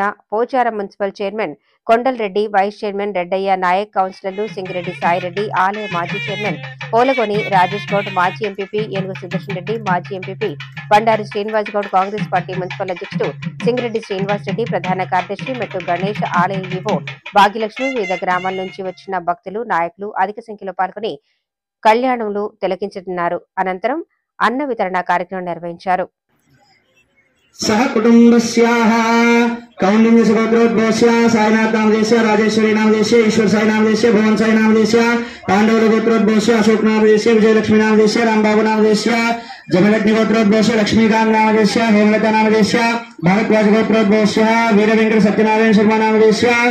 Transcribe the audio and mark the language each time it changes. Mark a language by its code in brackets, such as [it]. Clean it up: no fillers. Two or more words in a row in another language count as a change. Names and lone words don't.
[te] పోచారం మున్సిపల్ చైర్మన్ కొండల్ రెడ్డి, వైస్ చైర్మన్ రెడ్డయ్య నాయక్, కౌన్సిలర్లు సింగిరెడ్డి సాయిరెడ్డి, ఆలయ మాజీ చైర్మన్ పోలగొని రాజేష్ గౌడ్, మాజీ ఎంపీపీ ఏనుగు సుదర్శన్ రెడ్డి, మాజీ ఎంపీపీ బండారు శ్రీనివాస్ గౌడ్, కాంగ్రెస్ పార్టీ మున్సిపల్ అధ్యక్షుడు సింగిరెడ్డి శ్రీనివాస్ రెడ్డి, ప్రధాన కార్యదర్శి మెట్టు గణేష్, ఆలయ ఈవో భాగ్యలక్ష్మి, వివిధ గ్రామాల నుంచి వచ్చిన భక్తులు, నాయకులు అధిక సంఖ్యలో పాల్గొని కళ్యాణంలో తిలకించనున్నారు. అనంతరం అన్న వితరణ కార్యక్రమం నిర్వహించారు. [sa] सह कुटुंबस्याः कौंडिन्य गोत्रोद्भवस्य साईनाथ नामदेस्य, राजेश्वरी नामदेस्य, ईश्वर साई नामदेस्य, भुवन साई नामदेस्य, पांडव गोत्रोद्भवस्य अशोक नामदेस्य, विजयलक्ष्मी नामदेस्य, रामबाबू नामदेस्य, जमदग्नि गोत्रोद्भवस्य लक्ष्मीकांत नामदेस्य, हेमलता नामदेस्य, भारद्वाज गोत्रोद्भवस्य वीरवेंकट सत्यनारायण शर्मा नामदेस्य,